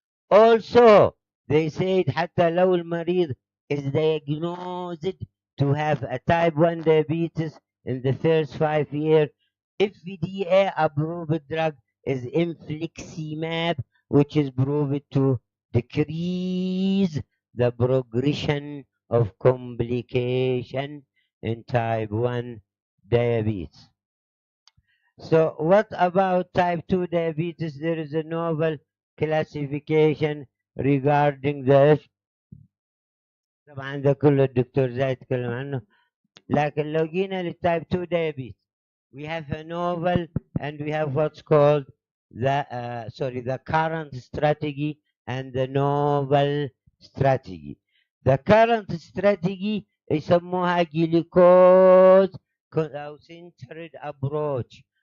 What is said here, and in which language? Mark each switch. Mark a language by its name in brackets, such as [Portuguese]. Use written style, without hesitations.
[English] Also, they said [Arabic] حتى لو المريض [English] is diagnosed to have a type 1 diabetes in the first 5 years, FDA approved drug is infliximab, which is proved to decrease the progression of complication in type 1 diabetes. So what about type 2 diabetes? There is a novel classification regarding this. [Arabic] طبعا ده كله الدكتور زايد يتكلم عنه. لكن لو جينا للتايب [English] 2 diabetes, we have a novel and we have what's called the current strategy and the novel strategy. The current strategy يسموها glucose centered approach.